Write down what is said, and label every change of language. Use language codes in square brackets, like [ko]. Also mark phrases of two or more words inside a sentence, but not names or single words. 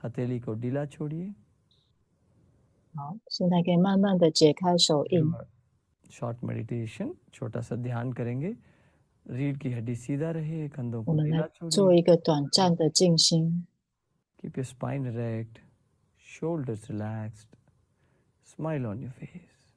[hi] हथेली को ढीला छोड़िए। [zh] 好，现在可以慢慢的解开手印。 [en] short meditation, [hi] छोटा सा ध्यान करेंगे। रीढ़ की हड्डी सीधा रहे, कंधों [zh] 我 [hi] को [zh] 们 [hi] ढीला [zh] 来 [hi] छोड़िए। [zh] 做一个短暂的静心， [en] Keep your spine erect, shoulders relaxed, smile on your face.